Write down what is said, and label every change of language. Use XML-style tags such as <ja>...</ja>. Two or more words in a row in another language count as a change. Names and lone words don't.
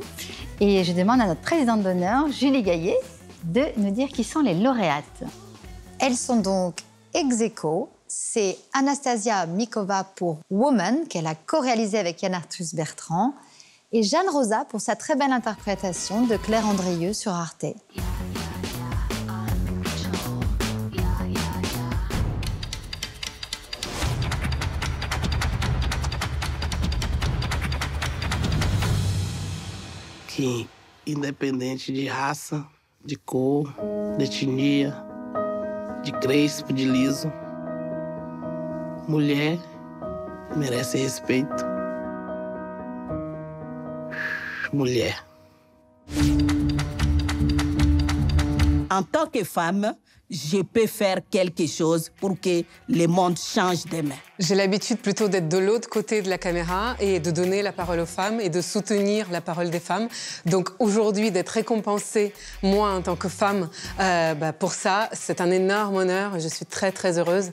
<fr>Et je demande à notre présidente d'honneur, Julie Gaillet, de nous dire qui sont les lauréates. Elles sont donc ex-aequo. C'est Anastasia Mikova pour Woman, qu'elle a co-réalisé avec Yann Arthus Bertrand, et Jeanne Rosa pour sa très belle interprétation de Claire Andrieux sur Arte.</fr> <pt>Que, independente de raça, de cor, de etnia, de crespo, de liso, mulher merece respeito. Mulher.</pt> <fr>En tant que femme, je peux faire quelque chose pour que le monde change demain. J'ai l'habitude plutôt d'être de l'autre côté de la caméra et de donner la parole aux femmes et de soutenir la parole des femmes. Donc aujourd'hui, d'être récompensée, moi, en tant que femme, pour ça, c'est un énorme honneur et je suis très, très heureuse.</fr>